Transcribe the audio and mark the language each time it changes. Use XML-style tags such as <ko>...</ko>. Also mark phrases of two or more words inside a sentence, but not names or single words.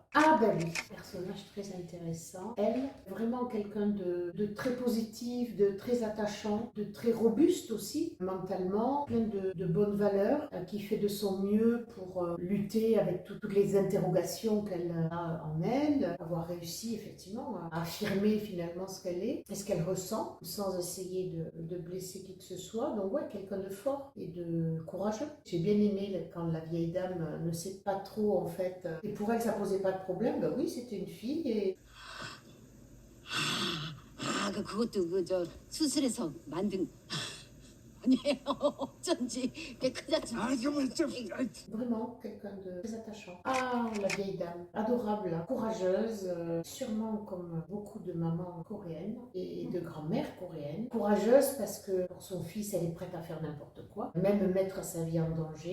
<fr>Ah ben oui, personnage très intéressant. Elle, vraiment quelqu'un de très positif, de très attachant, de très robuste aussi, mentalement, plein de bonnes valeurs, qui fait de son mieux pour lutter avec toutes les interrogations qu'elle a en elle, avoir réussi effectivement à affirmer finalement ce qu'elle est et ce qu'elle ressent, sans essayer de blesser qui que ce soit. Donc ouais, quelqu'un de fort et de courageux. J'ai bien aimé quand la vieille dame ne sait pas trop en fait, et pour elle ça posait pas de problème. Ben oui, c'était une fille et...</fr> <ko>그것도 그저 수술해서 만든 아니에요. 어쩐지 깨끗하지.</ko> <fr>Vraiment quelqu'un de très attachant. Ah, la vieille dame, adorable, courageuse, sûrement comme beaucoup de mamans coréennes et de grand-mères coréennes. Courageuse parce que pour son fils, elle est prête à faire n'importe quoi, même mettre sa vie en danger.</fr>